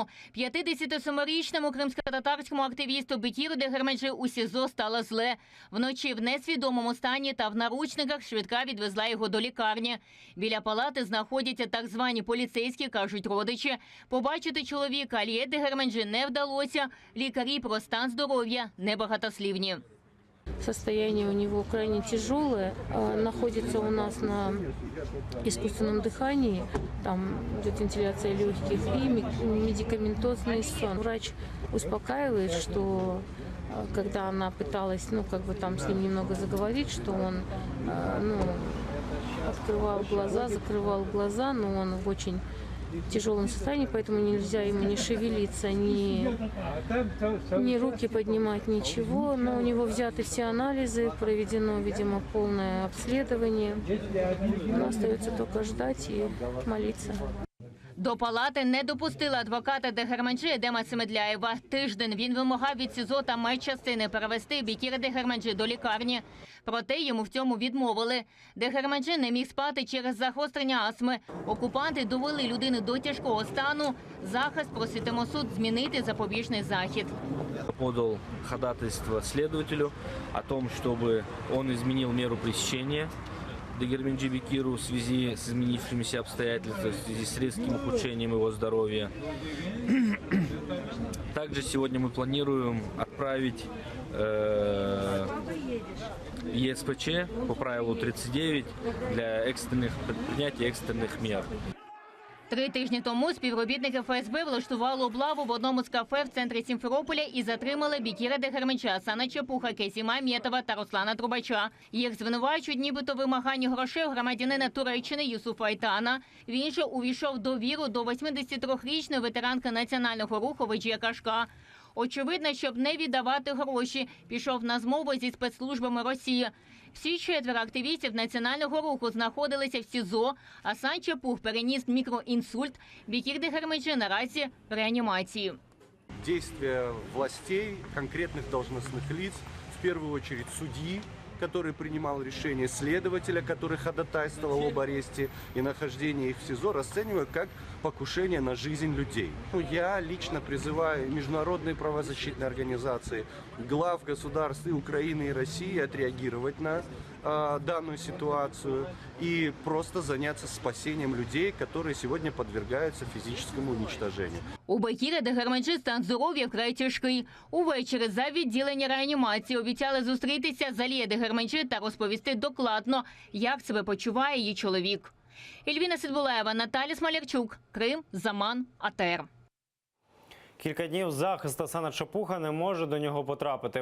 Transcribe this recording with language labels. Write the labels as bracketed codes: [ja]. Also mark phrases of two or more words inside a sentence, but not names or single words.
[uk] 57-річному кримсько-татарському активісту Бекіру де Герменджі у СІЗО стало зле. Вночі в несвідомому стані та в наручниках швидка відвезла його до лікарні. Біля палати знаходяться так звані поліцейські, кажуть родичі. Побачити чоловіка Аліє де Герменджі не вдалося. Лікарі про стан здоров'я небагатослівні. [ru] Состояние у него крайне тяжелое, находится у нас на искусственном дыхании, там идет вентиляция легких и медикаментозный сон. Врач успокаивает, что когда она пыталась, там с ним немного заговорить, что он, открывал глаза, закрывал глаза, но он в очень тяжелом состоянии, поэтому нельзя ему не шевелиться, ни руки поднимать, ничего. Но у него взяты все анализы, проведено, видимо, полное обследование. Но остается только ждать и молиться. [uk] До палати не допустили адвоката де Герменджі Едема Семедляєва. Тиждень він вимагав від СІЗО та медчастини перевести Бекіра де Герменджі до лікарні. Проте йому в цьому відмовили. Де Герменджі не міг спати через загострення астми. Окупанти довели людину до тяжкого стану. Захист проситиме суд змінити запобіжний захід. [ru] Подал ходатайство следователю о том, чтобы он изменил меру пресечения де Герменджи Бекиру в связи с изменившимися обстоятельствами, в связи с резким ухудшением его здоровья. Также сегодня мы планируем отправить ЕСПЧ по правилу 39 для принятия экстренных мер. [uk] 3 тижні тому співробітники ФСБ влаштували облаву в одному з кафе в центрі Сімферополя і затримали Бекіра де Герменджі, Асана Чепуха, Кесіма Аметова та Руслана Трубача. Їх звинувачують нібито вимаганні грошей у громадянина Туреччини Юсуфа Айтана. Він же увійшов довіру до 83-річної ветеранки національного руху Веджія Кашка. Очевидно, щоб не віддавати гроші, пішов на змову зі спецслужбами Росії. Всі 4 активістів національного руху знаходилися в СІЗО, а Асан Чепух переніс мікроінсульт. Бекір де Герменджі наразі в реанімації. [ru] Действия властей, конкретных должностных лиц, в первую очередь судьи, который принимал решение, следователя, который ходатайствовал об аресте и нахождении их в СИЗО, расцениваю как покушение на жизнь людей. Я лично призываю международные правозащитные организации, глав государств и Украины и России отреагировать на данную ситуацию и просто заняться спасением людей, которые сегодня подвергаются физическому уничтожению. [uk] У Бекіра де Герменджі стан здоров'я вкрай тяжкий. Увечері за відділення реанімації обіцяли зустрітися з Алією де Герменджі та розповісти докладно, як себе почуває її чоловік. Ельвіна Сидбулаєва, Наталя Смолярчук, Крим, Заман, АТР. Кілька днів захист Асана Чепуха не може до нього потрапити.